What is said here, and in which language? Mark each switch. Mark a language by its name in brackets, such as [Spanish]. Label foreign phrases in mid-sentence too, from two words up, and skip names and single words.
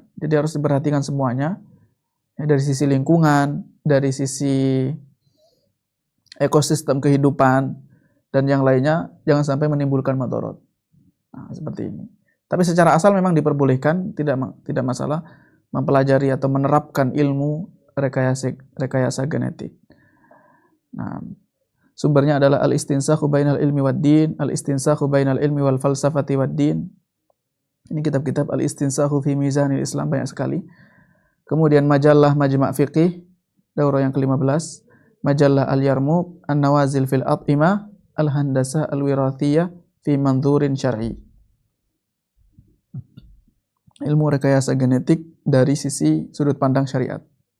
[Indonesian] Jadi harus diperhatikan semuanya, ya, dari sisi lingkungan, dari sisi ekosistem kehidupan, dan yang lainnya, jangan sampai menimbulkan madarat. Nah, seperti ini. Tapi secara asal memang diperbolehkan, tidak masalah mempelajari atau menerapkan ilmu rekayasa genetik. Nah, sumbernya adalah al-istinsakhu bainal ilmi wad din, al-istinsakhu bainal ilmi wal falsafati wad din. Ini kitab-kitab al-istinsakhu fi mizanil Islam, banyak sekali. Kemudian majalah Majma' Fiqih, daurah yang ke-15, majalah Al-Yarmuq, An-Nawazil fil At'imah, Al-Handasah Al-Wirathiyah fi Manzurin Syar'i. Ilmu rekayasa genetik dari sisi sudut pandang syariat.